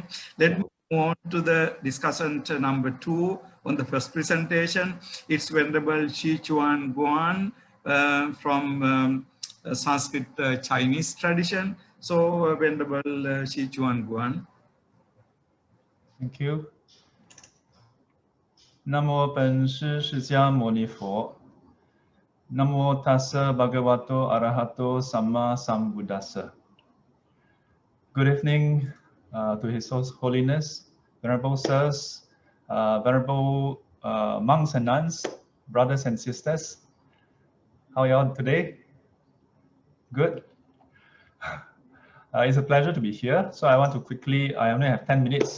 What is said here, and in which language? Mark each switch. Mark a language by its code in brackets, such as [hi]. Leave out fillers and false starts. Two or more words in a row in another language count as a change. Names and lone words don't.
[en] Let me move on to the discussant number 2 on the first presentation. It's Venerable Shi Chuan Guan from Sanskrit Chinese tradition. So Venerable Shi Chuan Guan. Thank you. [zh] 南无本师释迦牟尼佛. [pi] Namo Tassa Bhagavato Arahato Samma Sambuddhassa. [en] Good evening to His Holiness, Venerable Sirs, Venerable monks and nuns, brothers and sisters. How are you all today? Good. It's a pleasure to be here. So I want to quickly, I only have 10 minutes.